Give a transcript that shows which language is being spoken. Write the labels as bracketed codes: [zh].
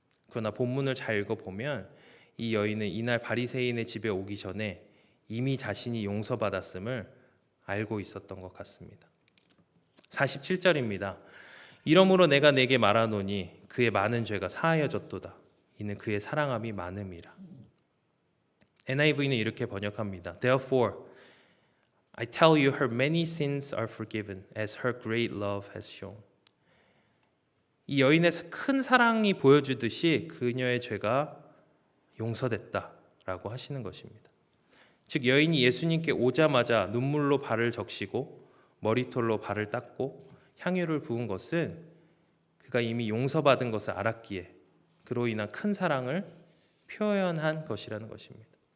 [ko] 그러나 본문을 잘 읽어보면 이 여인은 이날 바리새인의 집에 오기 전에 이미 자신이 용서받았음을 알고 있었던 것 같습니다. 47절입니다. 이러므로 내가 내게 말하노니 그의 많은 죄가 사하여졌도다. 이는 그의 사랑함이 많음이라. NIV는 이렇게 번역합니다. [en] Therefore, I tell you her many sins are forgiven as her great love has shown. [ko] 이 여인의 큰 사랑이 보여주듯이 그녀의 죄가 용서됐다라고 하시는 것입니다. 즉 여인이 예수님께 오자마자 눈물로 발을 적시고 머리털로 발을 닦고 향유를 부은 것은 그가 이미 용서받은 것을 알았기에 그로 인한 큰 사랑을 표현한 것이라는 것입니다.